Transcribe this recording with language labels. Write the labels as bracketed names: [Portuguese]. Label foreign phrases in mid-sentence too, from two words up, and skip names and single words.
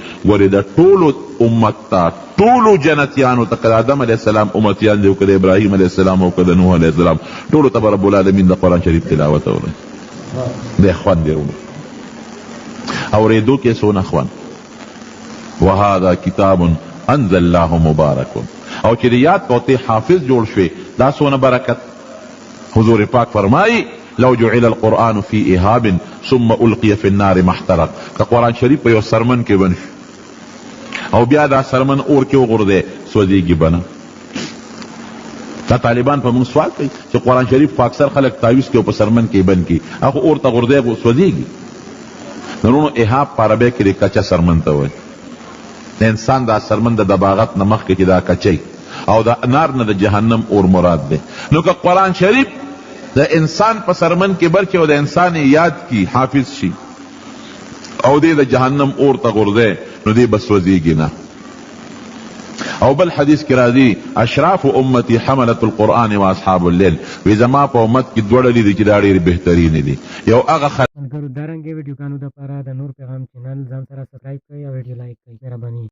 [Pashto] ګورې د ټولو امت ته ټولو جنتیانو ته که د آدم علیه السلام امتیان دي او که د ابراهیم علیه السلام او که د نوح علیه السلام ټولو ته به رب العالمین د قرآن شریف تلاوت اورئ. دی خوند دی ورونو اورېدو کې څونه خوند. [Arabic] وهذا کتاب انزلناه مبارک. [Pashto] او چې د یاد کوتې حافظ جوړ شوې دا څونه برکت. حضور پاک فرمایي [Arabic] لو جعل القرآن في إهاب ثم ألقي في النار محترق. [Pashto] که قرآن شریف په یو سرمن کې بند او بیا دا سرمن اور کې وغورځي سوځېږي بنه. دا طالبان په موږ سوال کوي چې قرآن شریف په اکثر خلک تعویض کوي او په سرمن کې بند کړي هغه اور ته غورځي سوځېږي. نورونو اهاب په عربۍ کې د کچه سرمن ته وایي. د انسان دا سرمن د دباغت نه مخکې چې دا کچی او د نار نه د جهنم اور مراد دی. نو که قرآن شریف د انسان په سرمن کې برکې او د انسان یاد کی حافظ شي او دې د جهنم اور ته غورځي نو دې بس وزيږي نه. او بل حدیث کی [Arabic] راضی اشراف امتی حملت القرآن و اصحاب اللیل، [Pashto] وی زما په امت کې دوه ډلې دي چې دا ډېرې بهترین دي. یو هغه ملګرو دارنګې ویډیوګانو دپاره د نور پیغام چینل ځان سره سبسکرایب کړئ او ویډیو لایک کړئ. مهرباني.